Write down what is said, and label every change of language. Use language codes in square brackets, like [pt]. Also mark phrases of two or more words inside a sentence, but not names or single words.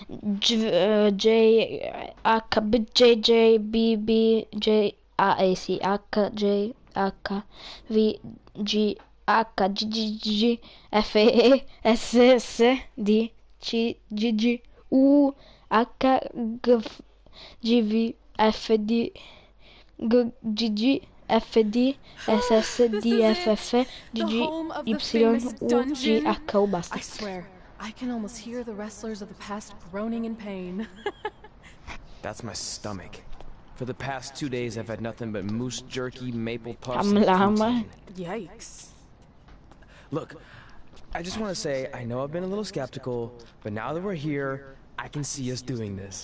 [en] j h b j j b b j a sì h j h v g h g g g f e s s d c g g u h g f g v f d g g g F D S S D F F G G Y U G H O basta. I swear, I can almost hear the wrestlers of the past groaning in pain. That's my stomach. For the past 2 days, I've had nothing but moose jerky, maple puffs, Am and lama. poutine. Yikes. Look, I just want to say, I know I've been a little skeptical, but now that we're here, I can see us doing this.